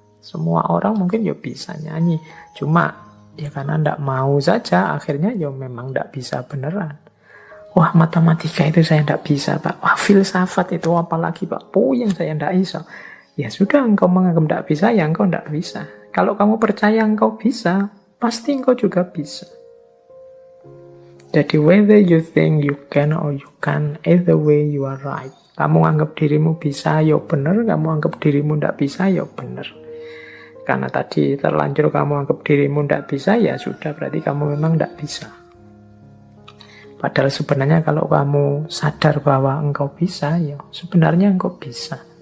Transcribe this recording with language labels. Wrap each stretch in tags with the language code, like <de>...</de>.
<id>Semua orang mungkin ya bisa nyanyi. Cuma ya karena ndak mau saja, akhirnya ya memang ndak bisa beneran. Wah, matematika itu saya ndak bisa Pak. Wah, filsafat itu apalagi Pak. Puyeng saya ndak bisa. Ya sudah, engkau menganggap ndak bisa, ya engkau ndak bisa. Kalau kamu percaya engkau bisa, pasti engkau juga bisa.</id> <en>Jadi whether you think you can or you can't, either way you are right.</en> <id>Kamu anggap dirimu bisa, ya benar. Kamu anggap dirimu ndak bisa, ya benar. Karena tadi terlanjur kamu anggap dirimu ndak bisa, ya sudah, berarti kamu memang ndak bisa. Padahal sebenarnya kalau kamu sadar bahwa engkau bisa, ya sebenarnya engkau bisa.</id>